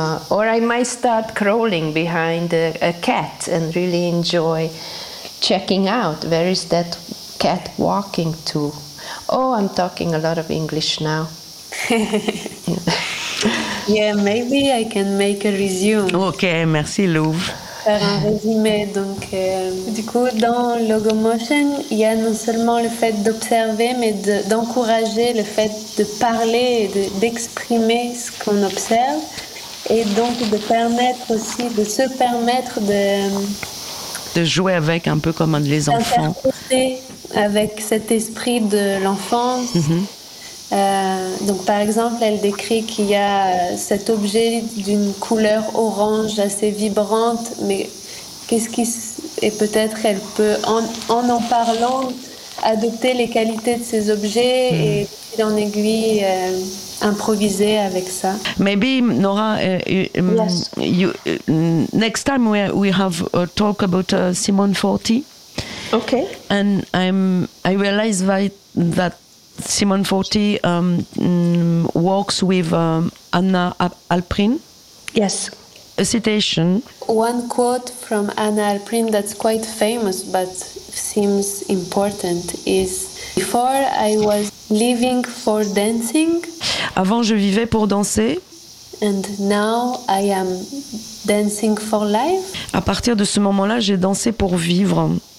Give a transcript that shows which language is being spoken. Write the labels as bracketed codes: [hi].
[en] Or I might start crawling behind a cat and really enjoy checking out, where is that cat walking to? Oh, I'm talking a lot of English now. Yeah, maybe I can make a resume. [fr] Okay, merci Louvre. Faire un résumé, donc du coup dans logomotion il y a non seulement le fait d'observer mais d'encourager le fait de parler et d'exprimer ce qu'on observe et donc de permettre aussi de se permettre de jouer avec un peu comme les enfants, avec cet esprit de l'enfance. Mm-hmm. Donc par exemple elle décrit qu'il y a cet objet d'une couleur orange assez vibrante, mais qu'est-ce qui et peut-être elle peut en parlant adopter les qualités de ces objets et fil en aiguille improviser avec ça. [en] Maybe Nora, yes. You, next time we have a talk about Simone Forti. Okay. And I realize that Simone Forti works with Anna Alprin. Yes. A citation. One quote from Anna Alprin that's quite famous but seems important is, "If Before I was living for dancing. [fr] Avant, je vivais pour danser. [en] And now I am dancing for life. [fr] À partir de ce moment-là, j'ai dansé pour vivre.